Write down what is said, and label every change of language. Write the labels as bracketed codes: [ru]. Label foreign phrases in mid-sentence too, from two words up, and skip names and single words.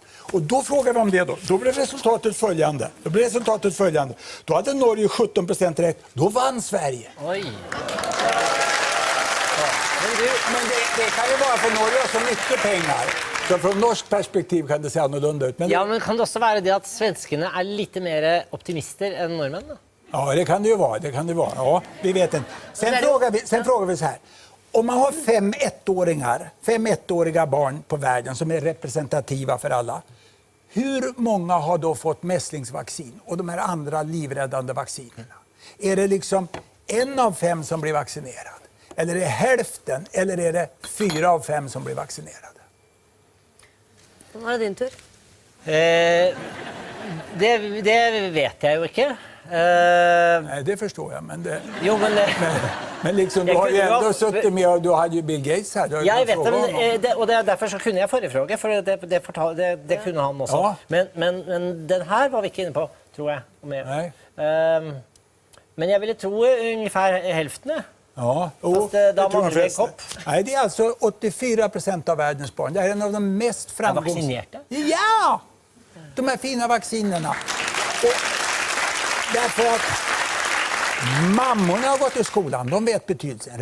[sv] Och då frågar vi om det då. Då blir resultatet följande. Då hade Norge 17% rätt. Då vann Sverige. Oj. Men det kan ju vara för Norge har så mycket pengar. Så från norsk perspektiv kan det se annorlunda ut. Men [no] Ja, men kan det også være det at svenskene er litt mer optimister enn nordmenn? Da? [sv] ja, det kan det ju vara. Det kan det vara. Ja, vi vet inte. Sen frågar vi så här. Om man har 5 ettåriga barn på världen som är representativa för alla. Hur många har då fått mässlingsvaccin och de här andra livräddande vaccinerna? Är det liksom 1 av 5 som blir vaccinerad? Eller är det hälften? Eller är det 4 av 5 som blir vaccinerade? [no] Nå er det din tur. Det vet jeg jo ikke. [sv] Nej, det förstår jag. Men, [no] Jo, men [sv] men liksom, du Jag har ju kunde- ändå suttit med och du hade ju Bill Gates här. Du har ju [no] jeg [sv] kunnat [no] vet det, [sv] fråga [no] men, [sv] honom. [no] og derfor så kunne jeg forrige fråga, for det kunne han også. [sv] Ja. [no] Men den her var vi ikke inne på, tror jeg. [sv] Nej. [no] Men jeg ville tro [sv] ungefär hälften. Ja, Fast det tror [no] manglar [sv] de [no] en [sv] flesta. [no] kopp. [sv] Nej, det är alltså 84% av världens barn. Det är en av de mest framgångsrika. vaccinerade? Ja! De här fina vaccinerna. Och därför att mammorna har gått i skolan, de vet betydelsen.